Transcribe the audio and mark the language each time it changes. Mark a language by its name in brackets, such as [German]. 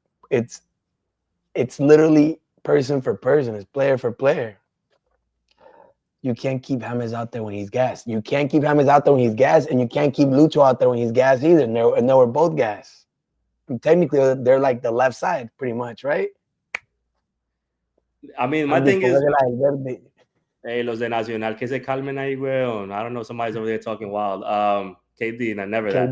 [English] It's literally person for person, it's player for player. You can't keep James out there when he's gassed. You can't keep James out there when he's gassed, and you can't keep Lucho out there when he's gassed either. And they were both gassed. And technically, they're like the left side, pretty much, right? [Spanish] I mean, my thing is, hey, los de Nacional, que se calmen ahí, weón. [English] I don't know, somebody's over there talking wild. KD, and I never that.